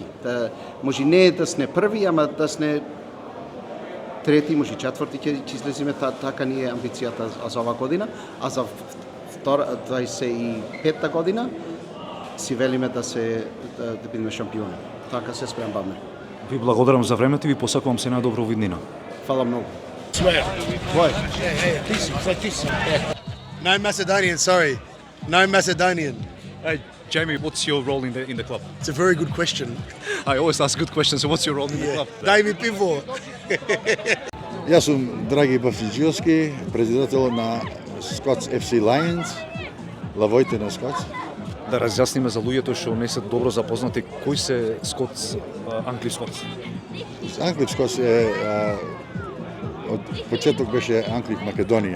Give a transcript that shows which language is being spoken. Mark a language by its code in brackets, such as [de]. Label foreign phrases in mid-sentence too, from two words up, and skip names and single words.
[mk] Може не да сне први, ама да сне трети, може четврти ќе излеземе, така ни е амбицијата за ова година, а за 25-та година си велиме да бидеме шампиони. Така се спрембаме. Ви благодарам за времето и ви посакувам се најдобро во иднина. Фала многу. [en] Swear. What? Hey, it's like this. No Macedonian, sorry. No Macedonian. Hey, Jamie, what's your role in the club? It's a very good question. I always ask good questions. So what's your role in the club? David Pivot. [mk] Јас сум Драги Бафиџиовски, председател на Scots FC Lions, лавоите на Scots. Да разјасниме за луѓето што не се добро запознати, кои се Scots, Англис Scots? Анклив Scots е од почеток беше Анклив Македонија.